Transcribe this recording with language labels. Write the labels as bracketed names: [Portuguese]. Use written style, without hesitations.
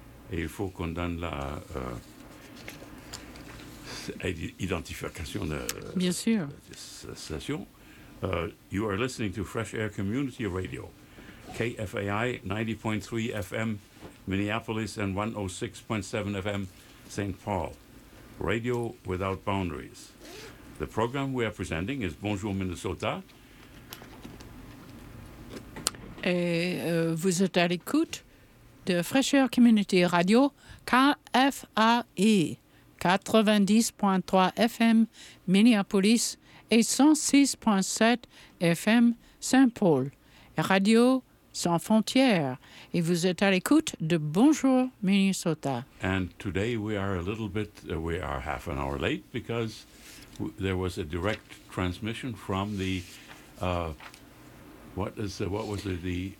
[French] Et il faut qu'on donne la identification de bien sûr. De station. [English] You are listening to Fresh Air Community Radio, KFAI 90.3 FM, Minneapolis, and 106.7 FM, St. Paul. Radio without boundaries. The program we are presenting is Bonjour Minnesota. [French] Et vous êtes à l'écoute de Fresh Air Community Radio, KFAI 90.3 FM, Minneapolis, et 106.7 FM Saint-Paul, Radio Sans Frontières. Et vous êtes à l'écoute de Bonjour Minnesota. [English] And today we are a little bit, we are half an hour late because there was a direct transmission from the, what is the, what was it, the...